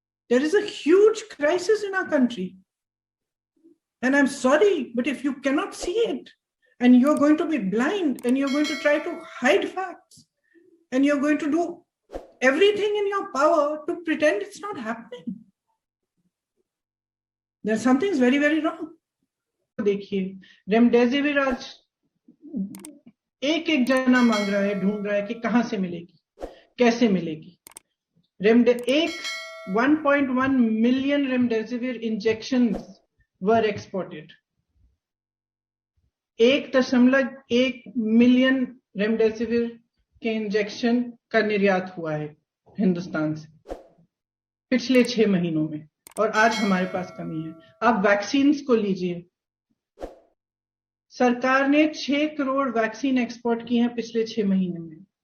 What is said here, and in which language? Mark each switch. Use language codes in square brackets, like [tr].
[en] There is a huge crisis in our country. And I'm sorry, but if you cannot see it and you're going to be blind and you're going to try to hide facts and you're going to do everything in your power to pretend it's not happening, then something's very, very wrong. [hi] देखिए, remdesivir आज एक जना मांग रहा है, ढूंढ रहा है कि कहां से मिलेगी, कैसे मिलेगी. [en] 1.1 million remdesivir injections were exported. [hi] 1.1 million remdesivir के इंजेक्शन का निर्यात हुआ है हिंदुस्तान से पिछले 6 महीनों में, और आज हमारे पास कमी है। आप वैक्सीन्स को लीजिए, सरकार ने 6 करोड़ वैक्सीन एक्सपोर्ट की हैं पिछले 6 महीने में।